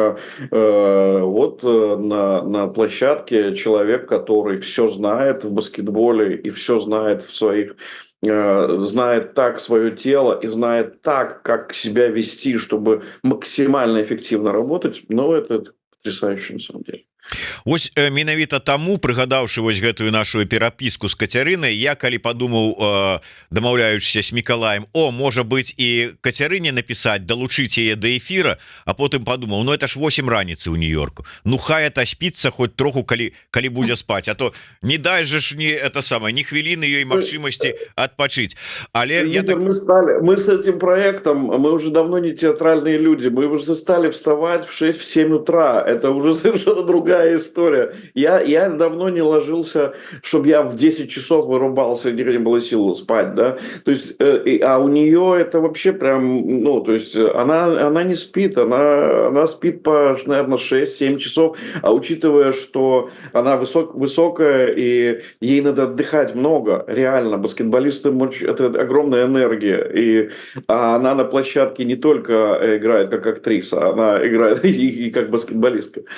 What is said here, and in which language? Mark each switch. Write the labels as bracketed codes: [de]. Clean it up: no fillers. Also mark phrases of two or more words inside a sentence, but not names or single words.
[ru] на площадке человек, который все знает в баскетболе и все знает знает так свое тело и знает так, как себя вести, чтобы максимально эффективно работать, но это потрясающе на самом деле. [be] Ось менавіта таму, прыгадаўшы вось гэтую нашу перапіску з Кацярынай, я калі падумаў, дамаўляючыся з Мікалаем, можа быць і Кацярыне напісаць, далучыць яе да эфіра, а потым падумаў, [ru] это ж [be] 8 раніцы ў Нью-Йорку, хай атаспіцца хоць троху, калі будзе спаць, а то не дай же ж ні хвіліны ёй магчымасці адпачыць. Але [ru] мы с этим проектом, мы уже давно не театральные люди, мы уже стали вставать в 6-7 утра, это уже совершенно другая история. Я давно не ложился, чтобы я в 10 часов вырубался, не было сил спать, да. То есть, а у нее это вообще прям, то есть она не спит, она спит по, наверное, 6-7 часов, а учитывая, что она высокая и ей надо отдыхать много, реально, баскетболисты, это огромная энергия, а она на площадке не только играет как актриса, она играет и как баскетболистка.